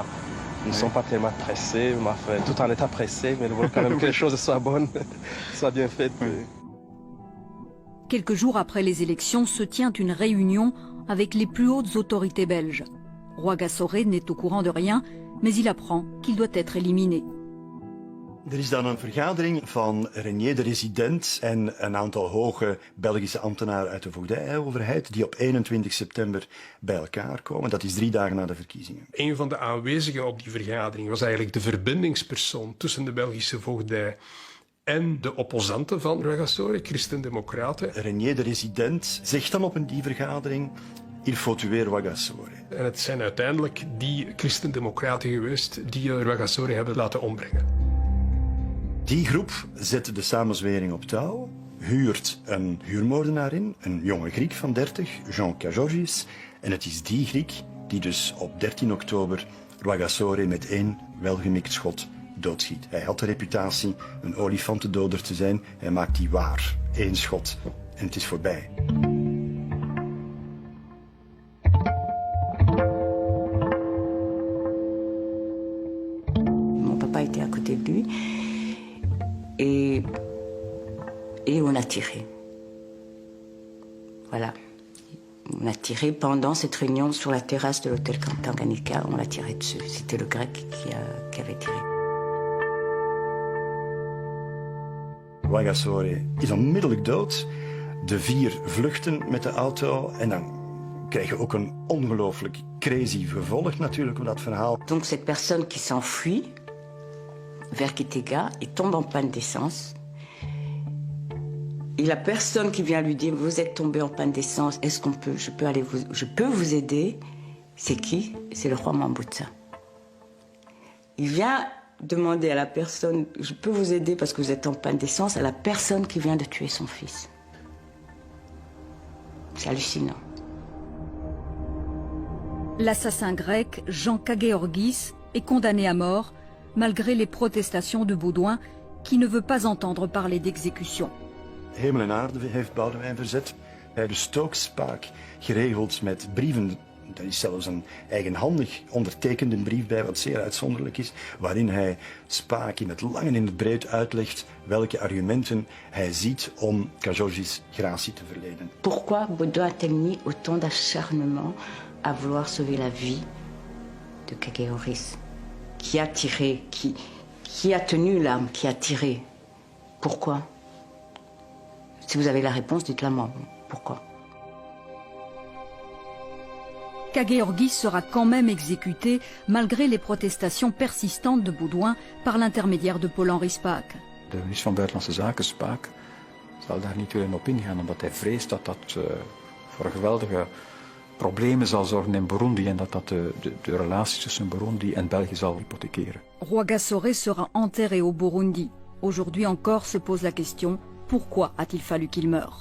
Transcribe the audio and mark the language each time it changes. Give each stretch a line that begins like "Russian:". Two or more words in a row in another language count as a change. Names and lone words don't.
French: Nous ne sommes pas tellement pressés, tout en étant pressés, mais nous voulons quand même que les choses soient bonnes, soient bien faites. Quelques jours après les élections se tient une réunion avec les plus hautes autorités belges. Rwagasore n'est au courant de rien, mais il apprend qu'il doit être éliminé.
Dutch: Er is dan een vergadering van Renier de Resident en een aantal hoge Belgische ambtenaren uit de voogdijoverheid die op 21 september bij elkaar komen. Dat is 3 dagen na de verkiezingen. Een van de aanwezigen op die vergadering was eigenlijk de verbindingspersoon tussen de Belgische voogdij en de opposanten van Rwagasore, Christen-Democraten. Renier de Resident zegt dan op die vergadering:
French: il faut tuer Rwagasore.
Dutch: En het zijn uiteindelijk die Christen-Democraten geweest die Rwagasore hebben laten ombrengen. Die groep zet de samenzwering op touw, huurt een huurmoordenaar in, een jonge Griek van 30, Jean Kajorgis. En het is die Griek die dus op 13 oktober Rwagasore met 1 welgemikt schot doodschiet. Hij had de reputatie een olifantendoder te zijn, hij maakt die waar. 1 schot en het is voorbij.
French: Mon papa était à côté de lui. Et on a tiré. Voilà. On a tiré pendant cette réunion sur la terrasse de l'hôtel Tanganyika. On l'a tiré dessus. C'était le Grec qui avait tiré.
Dutch: Rwagasore is onmiddellijk dood. De 4 vluchten met de auto en dan krijg je ook een ongelooflijk crazy gevolg natuurlijk op dat verhaal.
French: Donc cette personne qui s'enfuit vers Kitega, il tombe en panne d'essence. Et la personne qui vient lui dire: vous êtes tombé en panne d'essence, est-ce qu'on peut, je peux vous aider? C'est qui? C'est le roi Mwambutsa. Il vient demander à la personne: je peux vous aider parce que vous êtes en panne d'essence, à la personne qui vient de tuer son fils. C'est hallucinant. L'assassin grec Jean Kagéorgis est condamné à mort malgré les protestations de Baudouin qui ne veut pas entendre parler d'exécution.
Dutch: Hemel en aarde heeft Boudewijn verzet. Hij heeft de Stokespaak geregeld met brieven. Er is zelfs een eigenhandig ondertekende brief bij, wat zeer uitzonderlijk is, waarin hij Spaak in het lang en in het breed uitlegt welke argumenten hij ziet om Kajorgis gratie te verlenen.
French: Pourquoi Baudouin a-t-il mis autant d'acharnement à vouloir sauver la vie de Kagéorgis, qui a tiré, qui a tenu l'arme, qui a tiré? Pourquoi? Si vous avez la réponse, dites-la moi. Pourquoi? Kagéorgis sera quand même exécuté malgré les protestations persistantes de Baudouin par l'intermédiaire de Paul-Henri Spaak.
Dutch: De minister van Buitenlandse Zaken, Spaak, zal daar niet willen op ingaan, omdat hij vreest dat dat voor geweldige problemen zal zorgen in Burundi en dat dat de relaties tussen Burundi en België zal hypothekeren.
French: Rwagasore sera enterré au Burundi. Aujourd'hui encore se pose la question: Pourquoi a-t-il fallu qu'il meure?